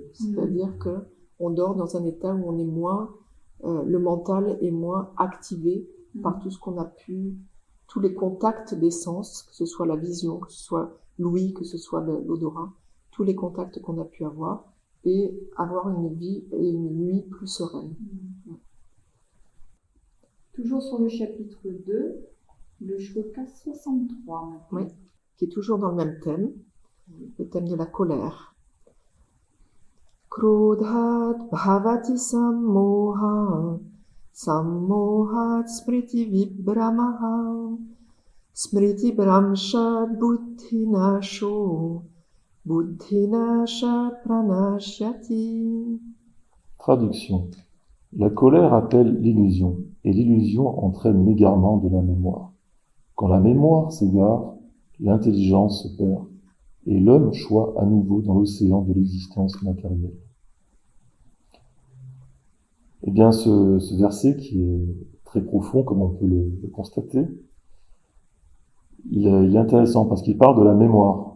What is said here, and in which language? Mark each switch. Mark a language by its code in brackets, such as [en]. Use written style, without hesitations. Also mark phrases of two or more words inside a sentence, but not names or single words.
[fr] C'est-à-dire que on dort dans un état où on est moins, le mental est moins activé par tout ce qu'on a pu, tous les contacts des sens, que ce soit la vision, que ce soit l'ouïe, que ce soit l'odorat, tous les contacts qu'on a pu avoir, et avoir une vie et une nuit plus sereine. Toujours sur le chapitre 2, le shloka 63. Oui, qui est toujours dans le même thème, le thème de la colère. [sa] Krodhat bhavati sammoha, sammohat smriti vibramaha, smriti bramshat buddhinasho, buddhinashat pranashyati. [fr] Traduction. La colère appelle l'illusion, et l'illusion entraîne l'égarement de la mémoire. Quand la mémoire s'égare, l'intelligence se perd, et l'homme choit à nouveau dans l'océan de l'existence matérielle. Eh bien, ce verset, qui est très profond, comme on peut le constater, il est intéressant parce qu'il parle de la mémoire.